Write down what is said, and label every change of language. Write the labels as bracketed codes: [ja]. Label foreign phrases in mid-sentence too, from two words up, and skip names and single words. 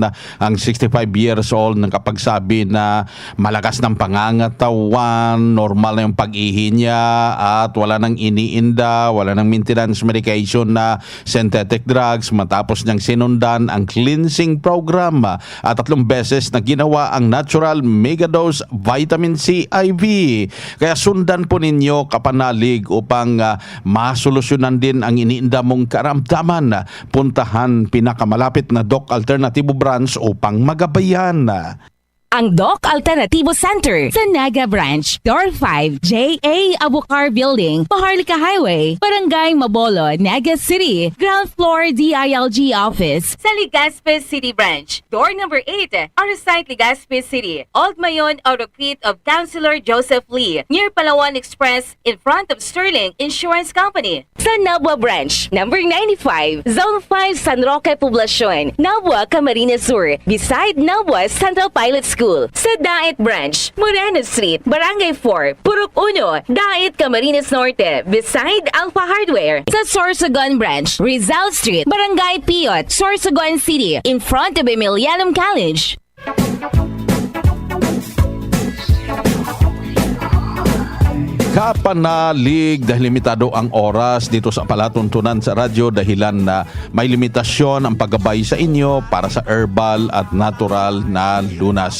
[tl] Ang [en] 65 years old [tl] nang kapagsabi na malakas ng pangangatawan, normal na yung pag-ihi niya at wala nang iniinda, wala nang [en] maintenance medication [tl] na [en] synthetic drugs [tl] matapos niyang sinundan ang [en] cleansing program [tl] at 3 beses na ginawa ang Natural Mega Dose Vitamin C IV. Kaya sundan po ninyo kapanalig upang masolusyonan din ang iniinda mong karamdaman. Puntahan pinakamalapit na Doc Alternatibo branch upang magabayan. Ang Doc Alternativo Center sa Naga Branch, Door 5, J.A. [en] Abukar Building, Maharlika Highway, Barangay Mabolo, Naga City, Ground Floor DILG Office sa Legazpi City Branch, Door number 8, Arsite Legazpi City, Old Mayon Autocrete of Councilor Joseph Lee, near Palawan Express in front of Sterling Insurance Company. [tl] Sa Nabua Branch, number 95, Zone 5 San Roque Poblacion, Nabua, Camarines Sur, beside Nabua Central Pilots School sa Dait Branch, Moreno Street, Barangay 4, Purok 1, Dait, Camarines Norte, beside Alpha Hardware. Sa Sorsogon Branch, Rizal Street, Barangay Piot, Sorsogon City, [en] in front of Emilianum College. [tl] Kapanalig dahil limitado ang oras dito sa palatuntunan sa radyo dahilan na may limitasyon ang paggabay sa inyo para sa herbal at natural na lunas.